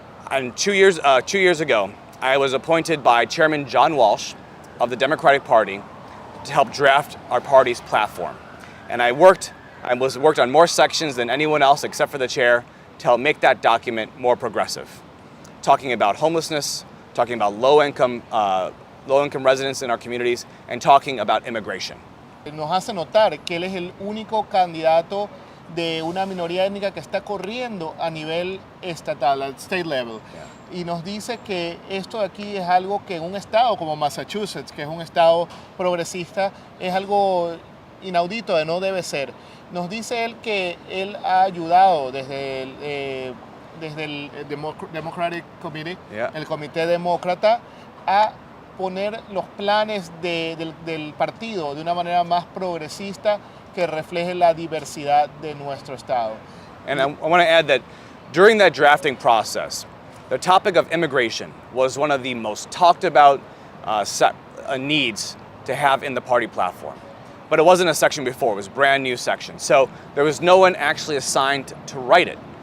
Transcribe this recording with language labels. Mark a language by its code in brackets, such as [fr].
[en] And 2 years ago, I was appointed by Chairman John Walsh of the Democratic Party to help draft our party's platform. And I worked on more sections than anyone else except for the chair to help make that document more progressive. Talking about homelessness, talking about low-income residents in our communities, and talking about immigration. [es] Nos hace notar que él es el único candidato de una minoría étnica que está corriendo a nivel estatal, al [en] state level. Yeah. [es] Y nos dice que esto de aquí es algo que en un estado como Massachusetts, que es un estado progresista, es algo inaudito, de no debe ser. Nos dice él que él ha ayudado desde el Democratic Committee, yeah, el Comité Demócrata, a poner los planes del partido de una manera más progresista que refleje la diversidad de nuestro estado. [en] And I want to add that during that drafting process, the topic of immigration was one of the most talked about needs to have in the party platform. But it wasn't a section before, it was a brand new section. So there was no one actually assigned to write it.